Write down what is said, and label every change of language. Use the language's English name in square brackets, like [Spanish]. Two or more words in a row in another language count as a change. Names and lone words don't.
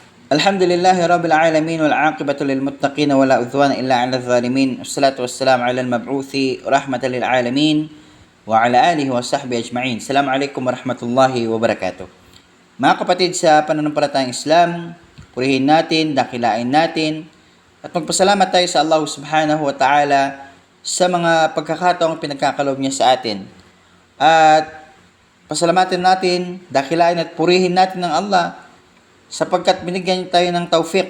[Arabic] الحمد لله رب العالمين والعاقبة للمتقين ولا عدوان إلا على الظالمين. والصلاة والسلام على المبعوث رحمة للعالمين وعلى آله وصحبه أجمعين. السلام عليكم ورحمة الله وبركاته. [Filipino] Mga kapatid sa pananampalatayang Islam, purihin natin, dakilain natin at magpasalamat tayo sa Allah [Arabic] سبحانه وتعالى [Filipino] sa mga pagkakataong pinagkakaloob niya sa atin. At pasalamatin natin, dakilain at purihin natin ng Allah sapagkat binigyan tayo ng tawfiq.